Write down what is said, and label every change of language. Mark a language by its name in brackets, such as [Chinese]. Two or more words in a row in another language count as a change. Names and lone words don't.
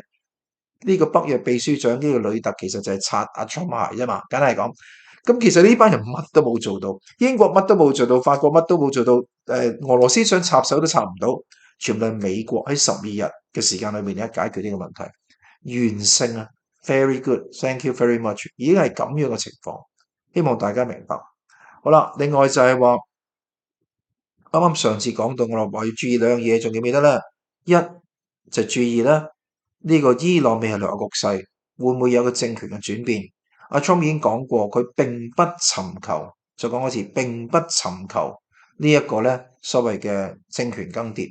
[Cantonese] 呢個北約秘書長呢個呂特其實就係擦阿 Trump 鞋啫嘛，梗係講。咁其實呢班人乜都冇做到，英國乜都冇做到，法國乜都冇做到，俄羅斯想插手都插唔到，全部係美國喺12日嘅時間裏面咧解決呢個問題，完勝啊 ， [English] very good， thank you very much， [Cantonese] 已經係咁樣嘅情況，希望大家明白。好啦，另外就係話啱啱上次講到我話要注意兩樣嘢，仲記唔記得咧？一就注意咧，呢個伊朗未來局勢會唔會有個政權嘅轉變？阿 Trump 已經講過，佢並不尋求，再講一次，並不尋求呢一個咧所謂嘅政權更迭。